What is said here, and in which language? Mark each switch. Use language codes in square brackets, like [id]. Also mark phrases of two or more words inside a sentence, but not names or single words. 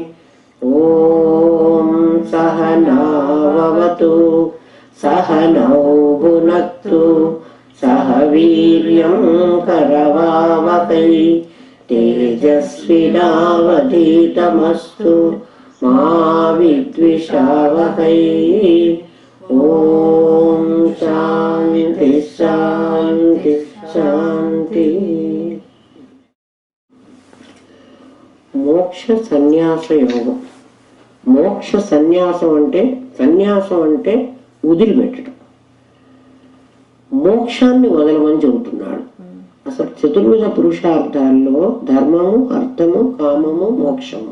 [sa] ॐ सहनाववतु सहनौ भुनक्तु सह वीर्यं करवावहै तेजस्विनावधीतमस्तु मा विद्विषावहै। ओम शांति शांति शांति। [te] మోక్ష సన్యాస యోగం. మోక్ష సన్యాసం అంటే వదిలిపెట్టడం, మోక్షాన్ని వదలమని చెబుతున్నాడు. అసలు చతుర్విధ పురుషార్థాల్లో ధర్మము, అర్థము, కామము, మోక్షము.